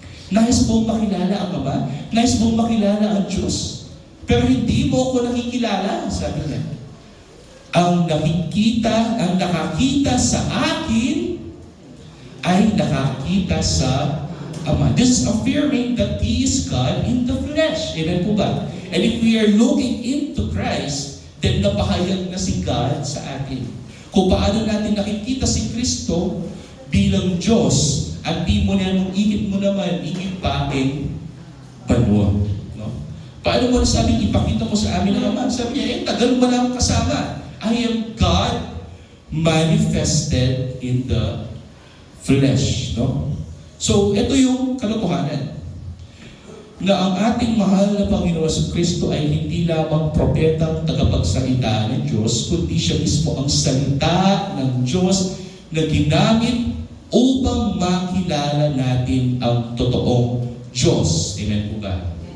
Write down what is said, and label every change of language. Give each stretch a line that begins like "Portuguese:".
Filipino: Nais mong makilala ang Ama, nais mong makilala ang Diyos, pero hindi mo ako nakikilala, sabi niya. Ang nakakita sa akin ay nakakita sa Ama.
English: This is affirming that He is God in the flesh.
Filipino: Amen po ba?
English: And if we are looking into Christ, then
Filipino: napahayag na si God sa atin. Kung paano natin nakikita si Kristo bilang Diyos, at di mo naman, ingit mo naman, ingit paing banwa. No? Paano mo nasabing ipakita mo sa amin ang Ama? Sabi niya, tagal mo lang kasama.
English: I am God manifested in the flesh.
Filipino: No? So, ito yung kalokohanan. Na ang ating mahal na Panginoon sa Kristo ay hindi lamang propetang tagapagsalita ng Diyos, kundi siya mismo ang salita ng Diyos na ginamit upang makilala natin ang totoong Diyos. Amen po ba?